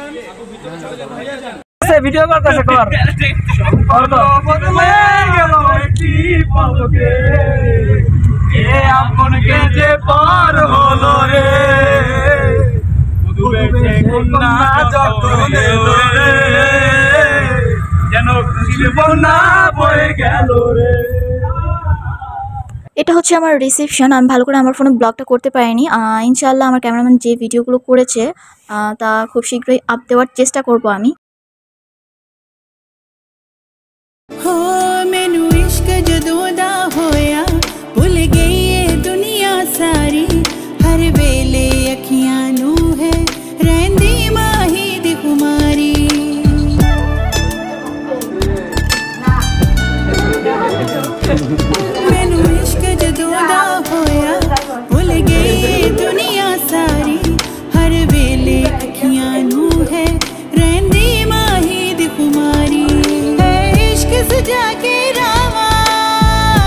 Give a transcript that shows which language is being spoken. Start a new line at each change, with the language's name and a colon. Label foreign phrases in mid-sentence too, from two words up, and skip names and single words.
Bangla: ভিডিও করতেছে কর গেল একটি পলকে এ আপনকে যে পার হলো রে ডুবেছে কন্যা যখন এলো রে যেন খুশির বন্যা বয়ে গেল রে। এটা হচ্ছে আমার রিসেপশন। আমি ভালো করে আমার ফোনে ব্লগটা করতে পারিনি। ইনশাআল্লাহ আমার ক্যামেরাম্যান যে ভিডিওগুলো করেছে তা খুব শীঘ্রই আপ দেওয়ার চেষ্টা করব আমি।
Punjabi: ਹੋ ਮੈਨੂੰ ਇਸ਼ਕ ਜਦੋਂ ਦਾ ਹੋਇਆ ਭੁੱਲ ਗਈ ਯੇ ਦੁਨੀਆ ਸਾਰੀ ਹਰ ਵੇਲੇ ਅੱਖੀਆਂ ਨੂੰ ਹੈ ਰਹਿੰਦੀ ਮਾਹੀ ਦੀ ਖੁਮਾਰੀ ਮੈਨੂੰ ਇਸ਼ਕ ਜਦੋਂ ਦਾ ਹੋਇਆ ਭੁੱਲ ਗਈ ਯੇ ਦੁਨੀਆ ਸਾਰੀ ਹਰ ਵੇਲੇ ਅੱਖੀਆਂ ਨੂੰ ਹੈ ਰਹਿੰਦੀ ਮਾਹੀ ਦੀ ਖੁਮਾਰੀ ਸਜਾ ਕੇ ਰਾਮਾ